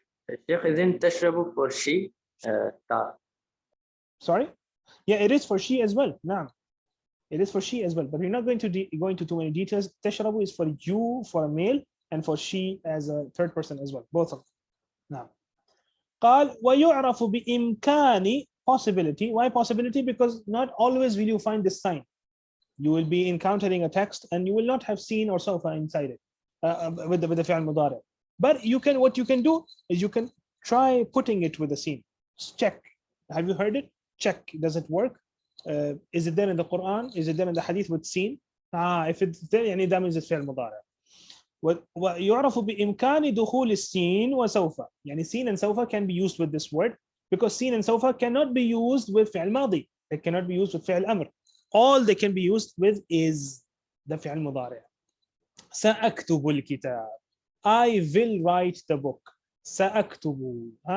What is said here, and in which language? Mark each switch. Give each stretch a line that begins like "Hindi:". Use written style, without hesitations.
Arabic: الشيخ إذن تشرب
English: for she Sorry? Yeah, it is for she as well. Naam. It is for she as well, but we're not going to go into too many details. Tashrabu is for you, for a male, and for she as a third person as well, both of them.
Arabic: Now, قال ويعرف بإمكان possibility.
English: Why possibility? Because not always will you find this sign. You will be encountering a text and you will not have seen or sofa inside it with the fi'al mudari. But you can, what you can do is you can try putting it with a scene. Check. Have you heard it? Check. Does it work? Is it there in the Quran? Is it there in the Hadith with seen? If it's there, يعني that means it's فعل مضارع.
Arabic: ويعرف بإمكان دخول السين وسوف.
English: يعني سين and سوف can be used with this word because سين and سوف cannot be used with فعل ماضي. They cannot be used with فعل أمر. All they can be used with is the فعل مضارع.
Arabic: سأكتب الكتاب.
English: I will write the book.
Arabic: سأكتب.